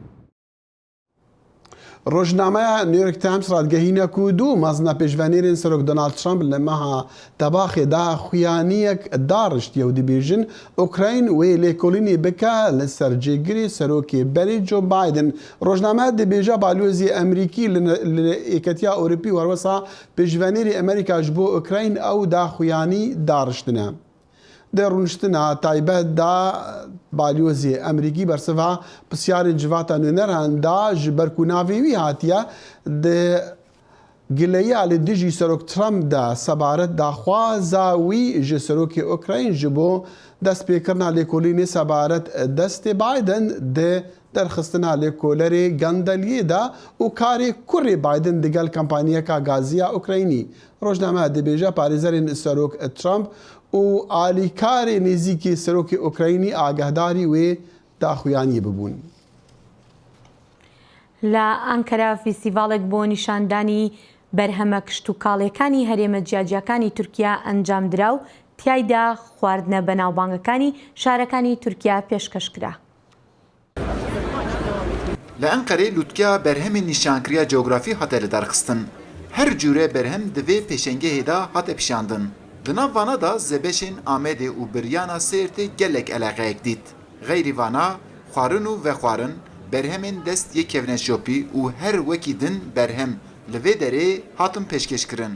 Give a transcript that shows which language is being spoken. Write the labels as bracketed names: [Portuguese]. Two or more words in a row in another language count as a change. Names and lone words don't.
[Kurdish] ڕۆژنامەیە نیویۆرک تایمس ڕادگەهینە و دوو مەزنە پێشڤەنێرین سەرۆک دۆناڵد ترامپ لە مەها تەباخێدا خویانیەک داڕشتیە و دەبێژن ئوکراین وێ لێکۆڵینی بکە لەسەر جێگیری سەرۆکی بەری جۆ بایدن. ڕۆژنامە دەبێژە بالوێزی ئەمریکی لە یەکەتیا ئەوروپی وەروەسا پێشڤەنێری ئەمریکاش بۆ ئوکراین ئەو داخویانی داڕشتنە. دەڕونشتنە تایبەتدا بالیۆزی ئەمریکی بەرسەڤا پرسیارên civata nûneran da ji berkunavî wî hatiye di gileya li dijî Serok Trump de sebaret daxwaza wî ji Serokê Ukrayn ji bo destpêkirina lêkolînê sebaret destê Biden di derxistina lêkolerê gendeliyê de û karê kurê Biden digel kampanyeka gaziya Ukraynî. Rojname dibêje parêzerên Serok Trump û alîkarê nêzîkî Serokê Ukraynî agehdarî wê daxuyaniyê bibûn. [Central Kurdish] لە ئەنکەرا فیستیڤالێک بۆ نیشاندانی بەرهەمە کشتتوکاڵیەکانی هەرێمە جیاجیەکانی تورکیا ئەنجامدرا و تیایدا خواردنە بەناوبانگەکانی شارەکانی تورکیا پێشکەشکرا. [Kurdish] لە ئەنقەرێ لوتکیا بەرهەمی نیشانکریە جیۆگرافی هاتە لە دەرخستن. هەر جوورە بەرهەم divê pêşengehê da hate pişandin. Di nav vana da zebeşên Amedê û biryana Sêrtê gelek eleqeyek dît. Xeyrî vana, xwarin û vexwarin, berhemên dest yê kevne şopî û her wekî din berhem li vê derê hatin pêşkêşkirin.